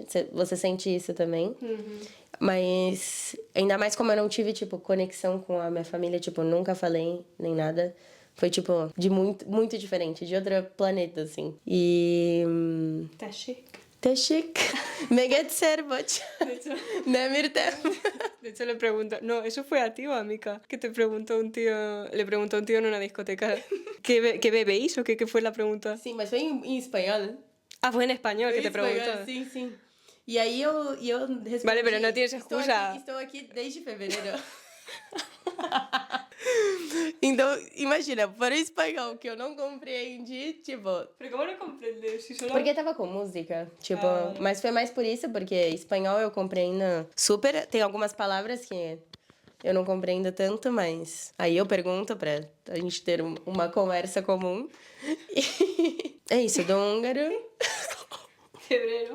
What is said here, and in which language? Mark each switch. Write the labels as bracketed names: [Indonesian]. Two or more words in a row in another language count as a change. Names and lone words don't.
[Portuguese] Você sente isso também. Mas, ainda mais como eu não tive, tipo, conexão com a minha família. Tipo, nunca falei nem nada. Foi, tipo, de muito diferente. De outro planeta, assim. E... Teşik. Meget serboch. [Spanish] De hecho, le pregunto... No, ¿eso fue a ti o a Mika? Que te preguntó un tío... Le preguntó un tío en una discoteca ¿qué bebéis o qué fue la pregunta? [Portuguese] Sim, mas foi em espanhol. [Spanish] Ah, fue en español que te preguntó. [Portuguese] Sim. E aí eu respondi... [Spanish] Vale, pero no tienes excusa. [Portuguese] Estou aqui desde fevereiro. Então, imagina, para o espanhol que eu não compreendi, tipo... [Spanish] Pero ¿cómo no comprendes? Si solo... [Portuguese] Porque tava com música, tipo... Mas foi mais por isso, porque espanhol eu compreendo super... Tem algumas palavras que eu não compreendo tanto, mas... Aí eu pergunto pra a gente ter uma conversa comum. E... É isso, do húngaro... [Spanish] Febrero.